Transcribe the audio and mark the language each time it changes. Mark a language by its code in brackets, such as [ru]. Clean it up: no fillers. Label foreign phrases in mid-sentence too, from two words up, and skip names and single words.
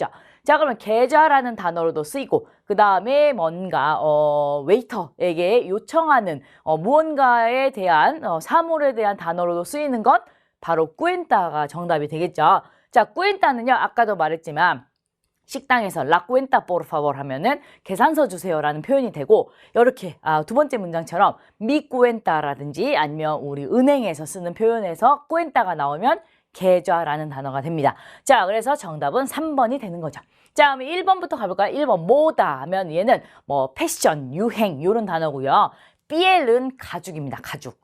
[ko] 자, 그러면 계좌라는 단어로도 쓰이고, 그 다음에 뭔가 웨이터에게 요청하는 무언가에 대한 사물에 대한 단어로도 쓰이는 것 바로 cuenta가 정답이 되겠죠. 자, cuenta는요, 아까도 말했지만 식당에서 [es] la cuenta por favor [ko] 하면은 계산서 주세요라는 표현이 되고, 이렇게 두 번째 문장처럼 [es] mi cuenta [ko] 라든지 아니면 우리 은행에서 쓰는 표현에서 cuenta가 나오면 계좌라는 단어가 됩니다. 자, 그래서 정답은 3번이 되는 거죠. 자, 그럼 1번부터 가볼까요? 1번 모다 하면 얘는 뭐 패션, 유행 이런 단어고요. piel은 가죽입니다. 가죽.